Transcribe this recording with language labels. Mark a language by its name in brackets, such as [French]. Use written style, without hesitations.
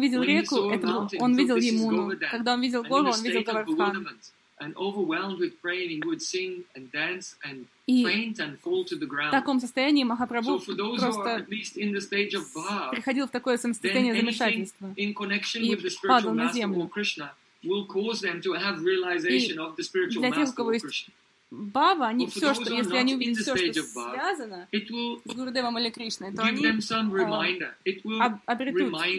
[Russian] видел реку, он видел Ямуну, когда он видел гору, он видел Гавардхан. [English] And overwhelmed with praying, he would sing and dance and faint and fall to the ground. [Russian] В таком состоянии Махапрабху просто приходил в такое состояние замешательства и падал на землю. [English] Will cause them to have realization of the spiritual master of Krishna. [Russian] Бхава, они все, что, если они увидят все, что связано с Гурудевом или Кришной, то они обретут